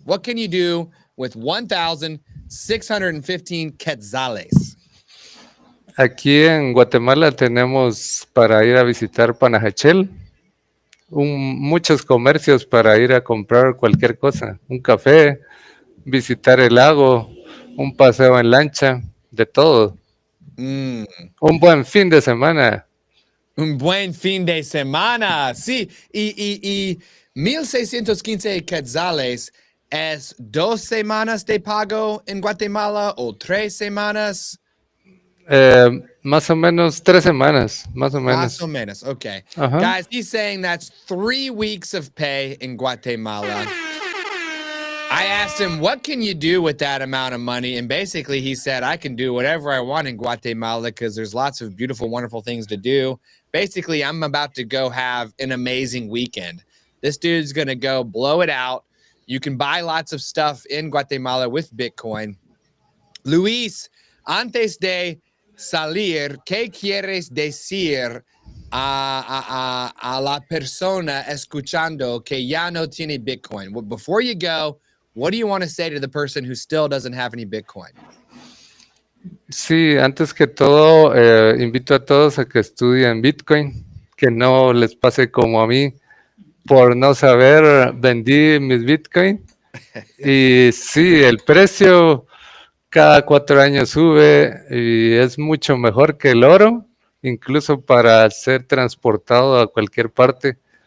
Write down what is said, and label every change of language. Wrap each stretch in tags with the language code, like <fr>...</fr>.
<en>What can you do with 1,615 quetzales?</en> <es>Aquí en Guatemala tenemos para ir a visitar Panajachel, muchos comercios para ir a comprar cualquier cosa, un café, visitar el lago, un paseo en lancha, de todo. Un buen fin de semana. Un buen fin de semana, sí. Y 1,615 quetzales es 2 semanas de pago en Guatemala o 3 semanas. Más o menos 3 semanas, más o menos. Más o menos, okay. Uh-huh.</es> <en>Guys, he's saying that's 3 weeks of pay in Guatemala. I asked him, what can you do with that amount of money? And basically he said, I can do whatever I want in Guatemala because there's lots of beautiful, wonderful things to do. Basically, I'm about to go have an amazing weekend. This dude's going to go blow it out. You can buy lots of stuff in Guatemala with Bitcoin.</en> <es>Luis, antes de salir, ¿qué quieres decir a la persona escuchando que ya no tiene Bitcoin?</es> <en>Well, before you go, what do you want to say to the person who still doesn't have any Bitcoin?</en> <es>Sí, antes que todo, invito a todos a que estudien Bitcoin, que no les pase como a mí. Por no saber, vendí mis Bitcoin. Y sí, el precio cada 4 años sube y es mucho mejor que el oro, incluso para ser transportado a cualquier parte.</es>